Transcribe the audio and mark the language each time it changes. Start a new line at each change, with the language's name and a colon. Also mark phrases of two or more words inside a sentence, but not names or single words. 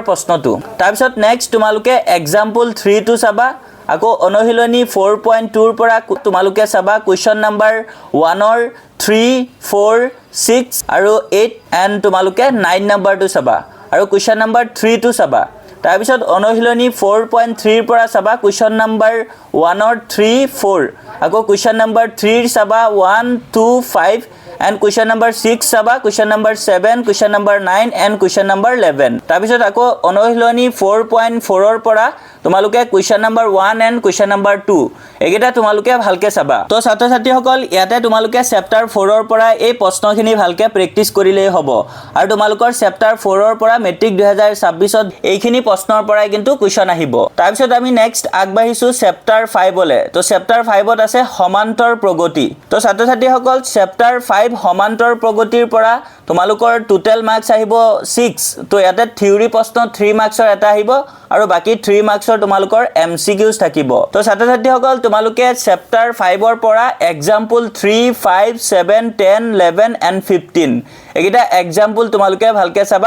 Assamese: প্ৰশ্নটো তাৰ পিছত নেক্সট তোমালোকে এক্সাম্পল 3 টো চাবা আকৌ অনুশীলনী 4.2 ৰ পৰা তোমালোকে চাবা
English: question number
Assamese: 1 ৰ 3 4 6 আৰু 8 and তোমালোকে 9 নম্বৰটো চাবা আৰু
English: question number
Assamese: 3 টো চাবা তাৰ পিছত অনুশীলনী 4.3 ৰ পৰা চাবা
English: question number
Assamese: 1 ৰ 3 4 আকৌ
English: question number
Assamese: 3 ৰ চাবা 1 2 5
English: and question number 6
Assamese: চাবা
English: question number 7 question number 9 and question number 11
Assamese: তাৰ পিছত আকৌ অনুশীলনী 4.4 ৰ পৰা তোমালোকে
English: question number 1 and question number 2
Assamese: এগেটা তোমালোকে ভালকে চাবা তো ছাত্ৰ ছাত্ৰীসকল ইয়াতে তোমালোকে চেপ্টাৰ 4 ৰ পৰা এই প্ৰশ্নখিনি ভালকে প্ৰেক্টিস কৰিলেই হ'ব আৰু তোমালোকৰ চেপ্টাৰ 4 ৰ পৰা মেট্ৰিক 2026 ত এইখিনি প্ৰশ্নৰ পৰাই কিন্তু কোৱেশ্চন আহিব তাৰ পিছত আমি নেক্সট আগবাঢ়িছো চেপ্টাৰ 5 লে তো চেপ্টাৰ 5 ত আছে সমান্তৰ প্ৰগতি তো ছাত্ৰ ছাত্ৰীসকল চেপ্টাৰ 5 সমান্তৰ প্ৰগতিৰ পৰা তোমালোকৰ
English: total marks
Assamese: আহিব 6 তো ইয়াতে থিওৰি প্ৰশ্ন 3 মাৰ্কসৰ এটা আহিব আৰু বাকি 3 মাৰ্কসৰ তোমালোকৰ এমসিকিউজ থাকিব তো ছাত্ৰ ছাত্ৰীসকল তোমালোকে চেপ্টাৰ 5 ৰ পৰা এক্সাম্পল 3 5 7 10 11 and 15 এগিটা এক্সাম্পল তোমালোকে ভালকে চাবা